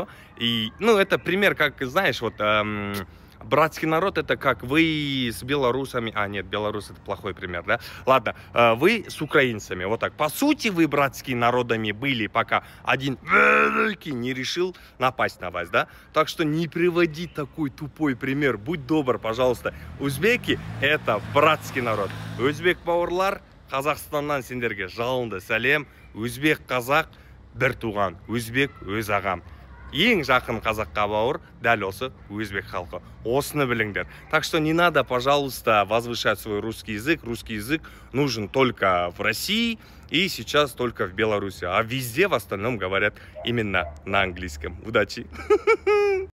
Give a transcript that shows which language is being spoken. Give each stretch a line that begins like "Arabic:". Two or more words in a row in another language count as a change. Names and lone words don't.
Russian: И, ну, это пример, как, знаешь, вот... братский народ это как вы с белорусами, нет, белорус это плохой пример, да? Ладно, вы с украинцами, вот так. По сути, вы братскими народами были, пока один великий не решил напасть на вас, да? Так что не приводи такой тупой пример, будь добр, пожалуйста. Узбеки это братский народ.
Kazakh: Өзбек бауырлар, Қазақстаннан сендерге жалынды сәлем. Өзбек қазақ бір туған, өзбек өз ағам. Ең жақын қазаққа бауыр дәл осы өзбек халқы. Осыны біліңдер.
Russian: Так что не надо, пожалуйста, возвышать свой русский язык. Русский язык нужен только в России и сейчас только в Беларуси. А везде в остальном говорят именно на английском. Удачи!